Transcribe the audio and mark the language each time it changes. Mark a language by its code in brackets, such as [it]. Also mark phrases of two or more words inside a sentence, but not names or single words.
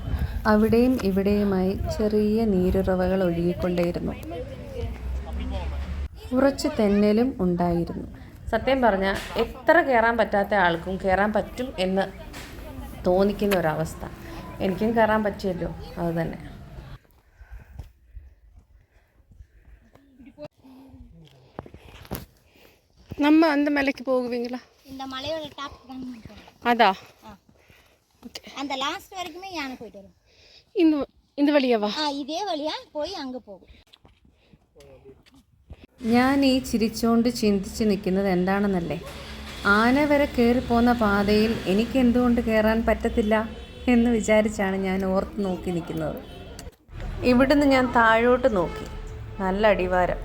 [ml] അവിടെയും ഇവിടെയുമായി ചെറിയ നീരുറവകൾ ഒഴുകിക്കൊണ്ടേയിരുന്നു. കുറച്ച് തെന്നലും ഉണ്ടായിരുന്നു. സത്യം പറഞ്ഞാൽ എത്ര കയറാൻ പറ്റാത്ത ആൾക്കും കയറാൻ പറ്റും എന്ന് തോന്നിക്കുന്ന ഒരവസ്ഥ. എനിക്കും കയറാൻ പറ്റിയല്ലോ, അത് തന്നെ. [ta] நம்ம அந்த மலைக்கு போகுவீங்களா? இந்த மலையோட டாப் தான். அதா ஓகே. அந்த லாஸ்ட் வரைக்குமே யானை போயிட்டு வரும். இந்த வழியாவா? இதே வழியா போய் அங்க പോകും. [ml] ഞാൻ ഈ ചിരിച്ചുകൊണ്ട് ചിന്തിച്ച് നിൽക്കുന്നത് എന്താണെന്നല്ലേ? ആന വരെ കയറിപ്പോകുന്ന പാതയിൽ എനിക്ക് എന്തുകൊണ്ട് കയറാൻ പറ്റത്തില്ല എന്ന് വിചാരിച്ചാണ് ഞാൻ ഓർത്ത് നോക്കി നിൽക്കുന്നത്. ഇവിടുന്ന് ഞാൻ താഴോട്ട് നോക്കി. നല്ല അടിവാരം.